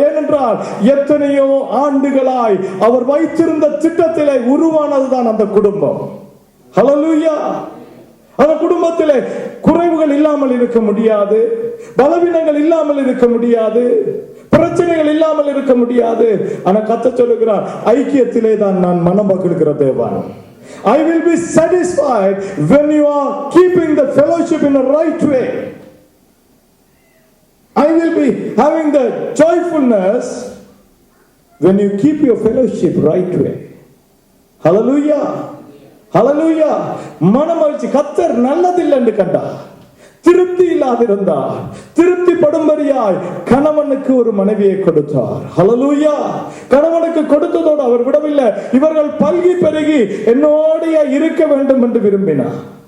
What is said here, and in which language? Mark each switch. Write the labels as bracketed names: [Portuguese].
[Tamil] ஏனென்றால் எத்தனையோ ஆண்டுகளாய் அவர் வைத்திருந்த திட்டத்திலே உருவானதுதான் அந்த குடும்பம். ஹல்லேலூயா. அந்த குடும்பத்திலே குறைவுகள் இல்லாமல் இருக்க முடியாது, பலவீனங்கள் இல்லாமல் இருக்க முடியாது, பிரச்சனைகள் இல்லாமல் இருக்க முடியாது. ஆனா கர்த்தர் சொல்லுகிறார், ஐக்கியத்திலே தான் நான் மனமகிழ்கிற தேவன். [English] I will be satisfied when you are keeping the fellowship in the right way. I will be having the joyfulness when you keep your fellowship right way. [Tamil] Hallelujah. ஹல்லேலூயா. மனமகிழ்ச்சி. கர்த்தர் நல்லதில்லை என்று கண்டார், திருப்தி இல்லாதிருந்தார், திருப்தி படும்படியாய் கணவனுக்கு ஒரு மனைவியை கொடுத்தார். ஹல்லேலூயா. கணவனுக்கு கொடுத்ததோடு அவர் விடவில்லை, இவர்கள் பல்கி பெருகி என்னோடைய இருக்க வேண்டும் என்று விரும்பினார்.